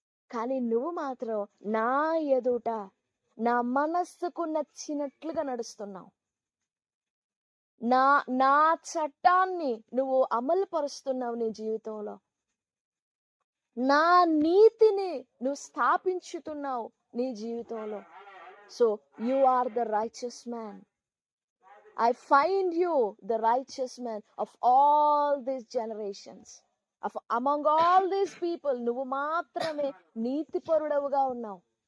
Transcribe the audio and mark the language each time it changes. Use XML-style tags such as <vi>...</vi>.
<te>కానీ నువ్వు మాత్రం నా ఎదుట నా మనస్సుకు నచ్చినట్లుగా నడుస్తున్నావు. నా నా చట్టాన్ని నువ్వు అమలు పరుస్తున్నావు నీ జీవితంలో. నా నీతిని నువ్వు స్థాపించుతున్నావు నీ జీవితంలో.</te> <en>So you are the righteous man. I find you the righteous man of all these generations. Among all these people,</en> <te>నువ్వు మాత్రమే నీతిపరుడవుగా ఉన్నావు.</te>